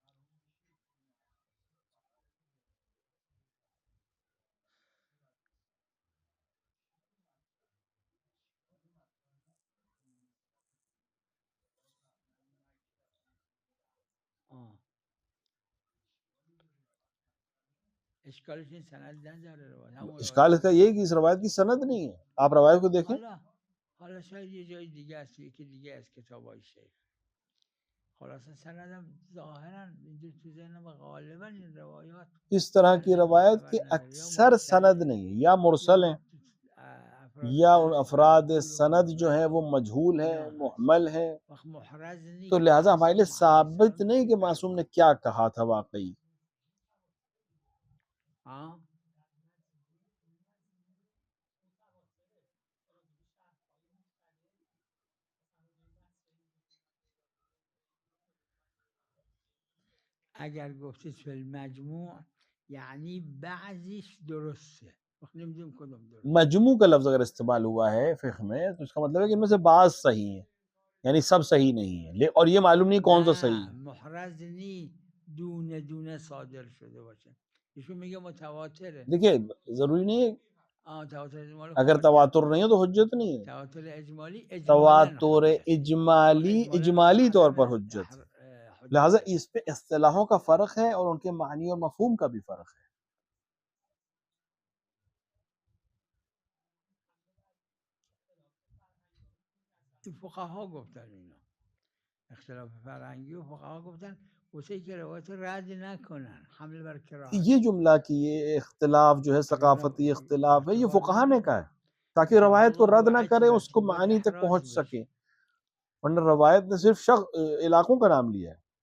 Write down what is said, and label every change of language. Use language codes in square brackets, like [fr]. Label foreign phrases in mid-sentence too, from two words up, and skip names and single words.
[ur] اشکال اس کا یہ ہے کہ اس روایت کی سند نہیں ہے. آپ روایت کو دیکھیں. [fa] حالا شاید یه جای دیگه است، یکی دیگه از کتابای شیخ. خلاصه سندم ظاهرا اینجور تو ذهنم غالبا این روایات [ur] اس طرح کی روایت کی اکثر سند نہیں ہے، یا مرسل ہیں یا ان افراد سند جو ہیں وہ مجہول ہیں، محمل ہیں، تو لہٰذا ہمارے لیے ثابت نہیں کہ معصوم نے کیا کہا تھا واقعی. [fa] اگر گفتید [ar] فی المجموع [fa] یعنی بعضیش درسته، نمیدونیم کدوم درسته. [ur] مجموع کا لفظ اگر استعمال ہوا ہے فقہ میں تو اس کا مطلب ہے کہ ان میں سے بعض صحیح ہیں، یعنی سب صحیح نہیں ہیں اور یہ معلوم نہیں کون سا صحیح ہے. محرز نہیں [fa] دونه دونه صادر شده باشه. ایشون میگه متواتره. [ur] دیکھیے ضروری نہیں ہے تواتر اجمالی अगर [fa] خب [ur] تواتر نہیں ہو تو حجت نہیں ہے. تواتر اجمالی اجمالاً तवातुर حجت. इजमाली اجمالاً اجمالی طور پر عدم حجت ہے. حجت लिहाजा है. اس پہ اصطلاحوں کا فرق ہے اور ان کے معانی اور مفہوم کا بھی فرق ہے. [fa] فقها گفتن اینا اختلاف فرهنگی و فقها گفتن واسه که روایت رد نکنن حمل بر کراهت. [ur] یہ جملہ کہ یہ اختلاف جو ہے ثقافتی اختلاف ہے، یہ فقہا نے کہا ہے تاکہ روایت کو رد نہ کریں، اس کو معنی تک پہنچ سکے. ورنہ روایت نے صرف علاقوں کا نام لیا ہے.